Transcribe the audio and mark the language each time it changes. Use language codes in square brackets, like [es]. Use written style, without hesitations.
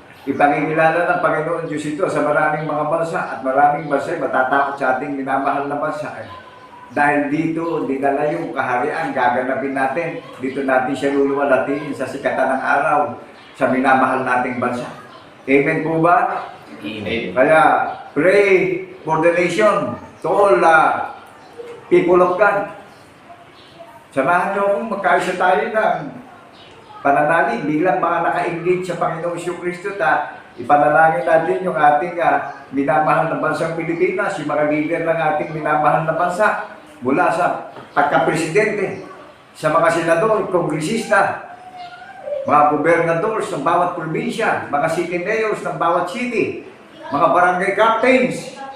[tl] Ipangingilala ng Panginoon Diyos ito sa maraming mga bansa at maraming bansa matatakot sa ating minamahal na bansa. Dahil dito, dinala yung kaharian, gaganapin natin. Dito natin siya luluwalhatiin sa sikatan ng araw sa minamahal nating bansa. Amen po ba? Amen. [en] Kaya, pray for the nation, to all people of God. [tl] Samahan niyo kung magkaisa tayo ng pananalig bilang mga naka-engage sa Panginoong Jesucristo ipanalangin natin yung ating minamahal na bansang Pilipinas, yung mga leader ng ating minamahal na bansa, mula sa pagka-presidente, sa mga senador, kongresista, mga gobernadors ng bawat probinsya, mga city mayors ng bawat city, mga barangay captains.